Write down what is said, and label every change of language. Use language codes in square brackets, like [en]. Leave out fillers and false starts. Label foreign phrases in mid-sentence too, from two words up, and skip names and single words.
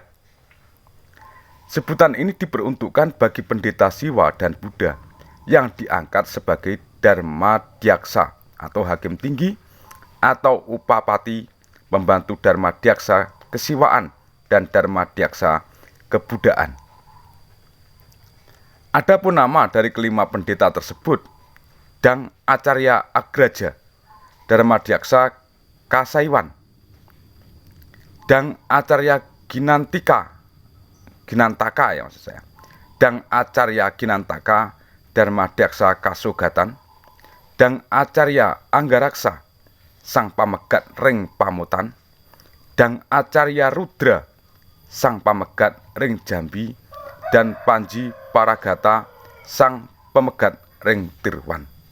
[id] Sebutan ini diperuntukkan bagi pendeta Siwa dan Buddha yang diangkat sebagai Dharma Dyaksa atau hakim tinggi atau upapati, pembantu Dharma Dyaksa kesiwaan dan Dharma Dyaksa kebudaan. Adapun nama dari kelima pendeta tersebut, Dang Acarya Agraja, Dharma Dyaksa Kasaiwan, Dang Acarya Ginantaka ya maksud saya, Dang Acarya Ginantaka Dharma Dyaksa Kasugatan, Dang Acarya Anggaraksa Sang Pamegat Ring Pamutan, Dang Acarya Rudra Sang Pamegat Ring Jambi, dan Panji Paragata Sang Pemegat Ring Tirwan.